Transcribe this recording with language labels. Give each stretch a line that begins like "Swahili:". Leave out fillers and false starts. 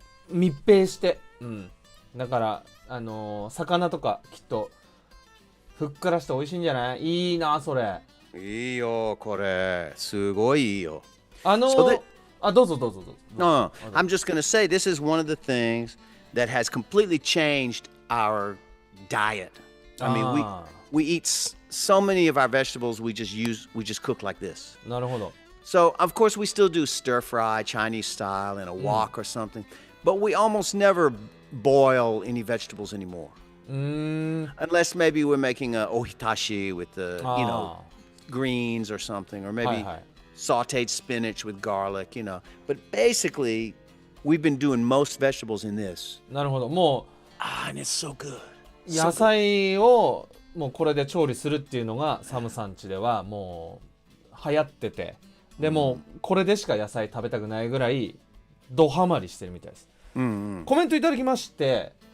Japanese: 密閉して、だから魚とかきっとふっくらして美味しいんじゃない？いいなそれ。いいよこれすごいいいよ。どうぞ。
English: No, I'm just going to say this is one of the things that has completely changed our diet. I mean, we eat so many of our vegetables we just cook like this.
Japanese: なるほど。
English: So, of course, we still do stir fry Chinese style in a wok or something, but we almost never boil any vegetables anymore. Unless maybe we're making a ohitashi with the, greens or something, or maybe sauteed spinach with garlic, But basically, we've been doing most vegetables in this.
Japanese: なるほど。も
English: And it's so good.
Japanese: う野菜をもうこれで調理するっていうのがサムさん家ではもう流行ってて、でもこれでしか野菜食べたくないぐらいドハマりしてるみたいです。コメントいただきまして、